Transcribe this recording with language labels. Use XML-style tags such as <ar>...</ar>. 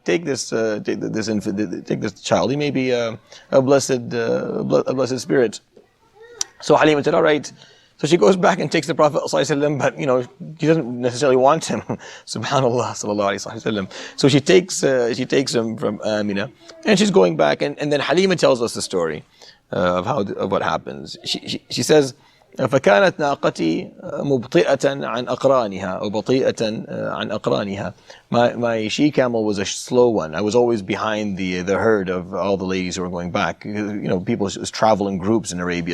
<en>Take this infant, take this child. He may be a blessed spirit. So Halima said, all right. So she goes back and takes the Prophet ﷺ, but she doesn't necessarily want him. Subhanallah sallallahu alaihi wasallam. So she takes him from Amina, and she's going back, and then Halima tells us the story of what happens. She says,</en> <ar>فكانت ناقتي مبطئة عن أقرانها أو بطيئة عن أقرانها.</ar> <en>My she camel was a slow one. I was always behind the herd of all the ladies who were going back. People travel in groups in Arabia.</en>